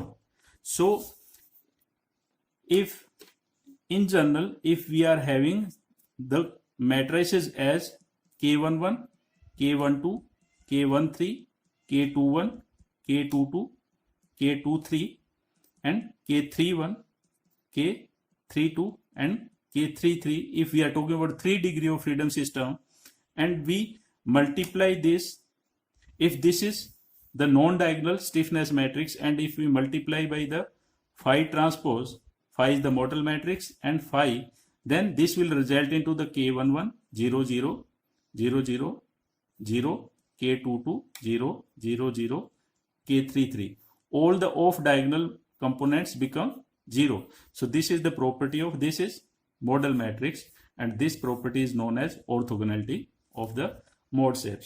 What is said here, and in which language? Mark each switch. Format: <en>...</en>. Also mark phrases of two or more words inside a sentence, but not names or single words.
<en>So if in general, if we are having the matrices as K11, K12, K13, K21, K22, K23 and K31, K32 and K33, if we are talking about 3 degree of freedom system, and we multiply this, if this is the non-diagonal stiffness matrix, and if we multiply by the phi transpose, phi is the modal matrix and phi, then this will result into the K11 0 0 0 0 0, K22 0 0 0, K33. All the off diagonal components become 0. So this is the property of, this is modal matrix, and this property is known as orthogonality of the mode shapes.</en>